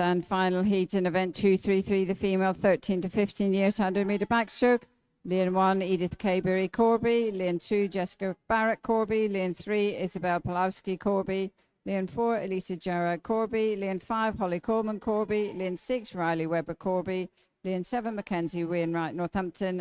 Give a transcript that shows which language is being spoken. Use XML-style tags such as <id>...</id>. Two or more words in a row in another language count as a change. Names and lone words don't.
<en>and final heat in event 233, the female 13 to 15 years 100-meter backstroke. Lane 1, Edith Kayberry Corby. Lane 2, Jessica Barrett Corby. Lane 3, Isabel Pulowski Corby. Lane 4, Elisa Gerard Corby. Lane 5, Holly Coleman Corby. Lane 6, Riley Webber Corby. Lane 7, Mackenzie Wainwright Northampton.</en>